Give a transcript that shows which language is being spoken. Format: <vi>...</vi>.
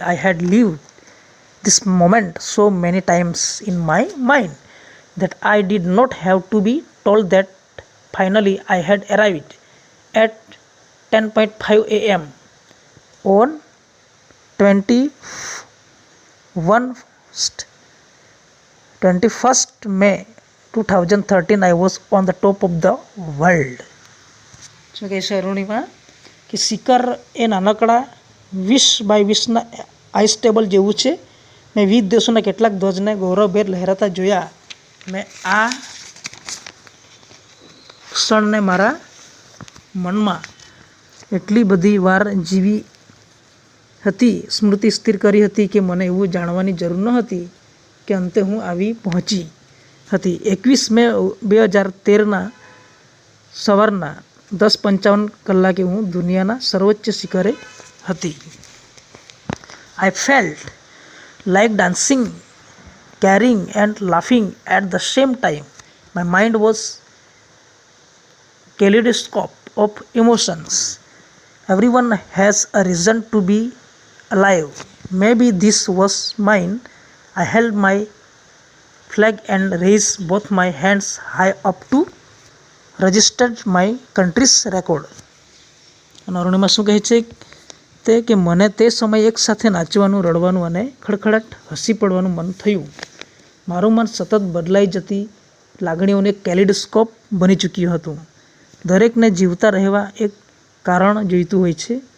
<en>I had lived this moment so many times in my mind that I did not have to be told that finally I had arrived at 10:05 a.m. on 21st May 2013. I was on the top of the world.</en> <gu>શું કહે છે અરુણિમા કે શિખર એ નાનકડા 20x20 ice table જેવું છે. મેં વિવિધ દેશોના કેટલાક ધ્વજને ગૌરવભેર લહેરાતા જોયા. મેં આ ક્ષણને મારા મનમાં એટલી બધી વાર જીવી હતી, સ્મૃતિ સ્થિર કરી હતી કે મને એવું જાણવાની જરૂર ન હતી કે અંતે હું આવી પહોંચી હતી. 21 મે 2013ના સવારના 10:55 કલાકે હું દુનિયાના સર્વોચ્ચ શિખરે હતી.</gu> <en>I felt like dancing, carrying and laughing at the same time. My mind was kaleidoscope of emotions. Everyone has a reason to be alive. Maybe this was mine. I held my flag and raised both my hands high up to register my country's record.</en> <gu>અને અરુણિમા શું કહે છે તે કે મને તે સમયે એકસાથે નાચવાનું, રડવાનું અને ખડખડાટ હસી પડવાનું મન થયું. મારું મન સતત બદલાઈ જતી લાગણીઓનું એક કેલિડોસ્કોપ બની ચૂક્યું હતું. દરેકને જીવતા રહેવા એક કારણ જોઈતું હોય છે.</gu>